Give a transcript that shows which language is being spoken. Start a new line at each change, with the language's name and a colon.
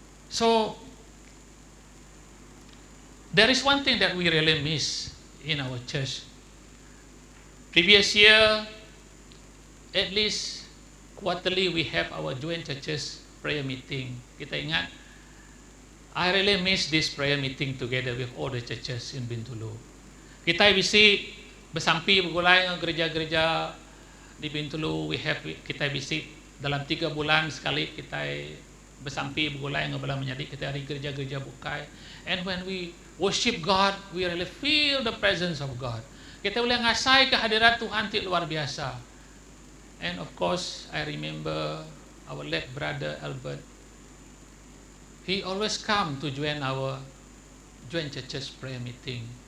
English: So, there is one thing that we really miss in our church. Previous year, at least quarterly we have our joint churches prayer meeting.
Iban: Kita ingat,
English: I really miss this prayer meeting together with all the churches in Bintulu.
Iban: Kita visit bersampi bergulai dengan gereja-gereja di Bintulu. Kita visit dalam 3 bulan sekali kita bersampi bergulai dengan belah menjadi kita hari gereja-gereja bukai.
English: And when we worship God, we really feel the presence of God.
Iban: Kita boleh ngasai kehadiran Tuhan itu luar biasa.
English: And of course, I remember our late brother Albert. He always come to join our joint churches prayer meeting.